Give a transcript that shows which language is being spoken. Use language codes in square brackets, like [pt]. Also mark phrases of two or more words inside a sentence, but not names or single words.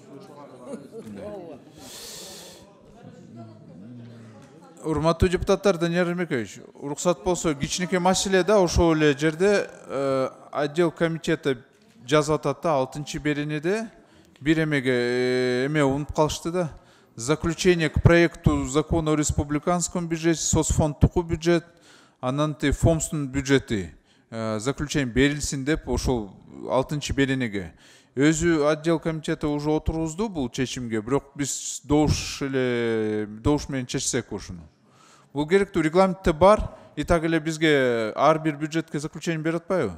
[ky] Урматтуу депутаттар, Данияр Эрмекович, уруксат болсо кичинекей маселе да ошол эле жерде [ru] отдел комитета [ky] жазып атат да 6-беренеде бир эме унутуп калышты да. [ru] Заключение к проекту закона о республиканском бюджете, [ky] соцфондтуку бюджет, анан фомстун бюджети заключение берилсин деп ошол 6-беренеге. Өзү [ru] отдел комитета [ky] уже отургузду бул чечимге, бирок биз добуш менен чечсек ушуну. Бул керектүү регламентте бар, [ru] и так [ky] эле бизге ар бир бюджетке заключение берип атпайбы?